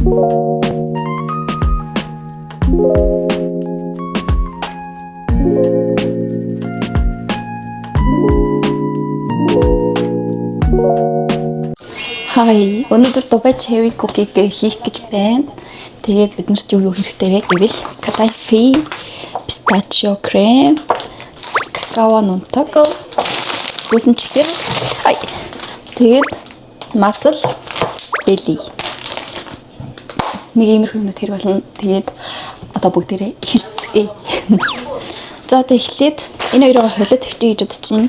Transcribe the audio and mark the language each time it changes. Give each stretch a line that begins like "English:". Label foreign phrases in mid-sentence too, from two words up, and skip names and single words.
Mongolian: Хай, өнөөдөр Дубай
English: Cherry Cookie
Mongolian: хийх гэж байна. Тэгээд биднэрт юу хэрэгтэй вэ гэвэл Cadbury
English: pistachio cream,
Mongolian: какао нунтаг, гүсэн чихэр, тэгээд масал, бели. Нэг иймэрхүү юмнууд хэрэг болно. Тэгээд одоо бүгдээрээ хэлцгээе. За одоо эхлээд энэ хоёроо холиод тавьчих гэж бодож байна.